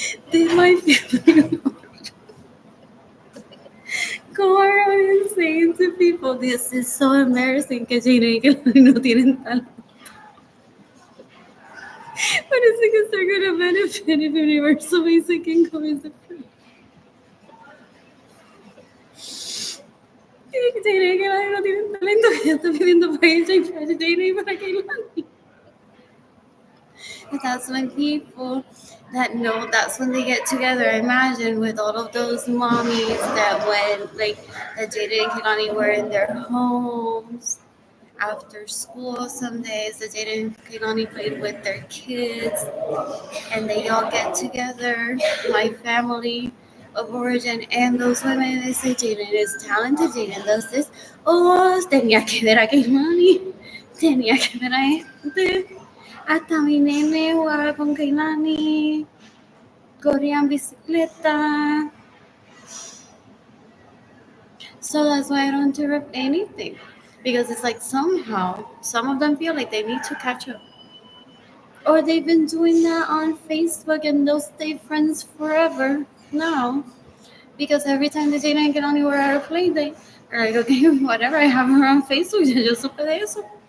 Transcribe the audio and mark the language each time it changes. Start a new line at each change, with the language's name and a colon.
English: They might feel go around and saying to people, this is so embarrassing
Spanish: que Jada y Kehlani no tienen talent.
English: But it's because they're going to benefit if Universal Basic Income is approved.
Spanish: Que Jaden y Kehlani no tienen talento, que ella está pidiendo para ella y para Jaden y para Kehlani.
English: But that's when people that know, that's when they get together. I imagine with all of those mommies that when, like, that Jaden and Kehlani were in their homes after school some days, that Jaden and Kehlani played with their kids, and they all get together, my family of origin, and those women, they say, Jaden is talented, Jaden does this.
Spanish: Oh, tenía que ver a Kehlani, tenía que ver a este. Hasta mi nene jugaba con Kehlani, corría en bicicleta.
English: So that's why I don't interrupt anything. Because it's like somehow, some of them feel like they need to catch up. Or they've been doing that on Facebook and they'll stay friends forever. No. Because every time the Jada and Kehlani were at a play date, they're like, okay, whatever, I have her on Facebook,
Spanish: yo supe de eso.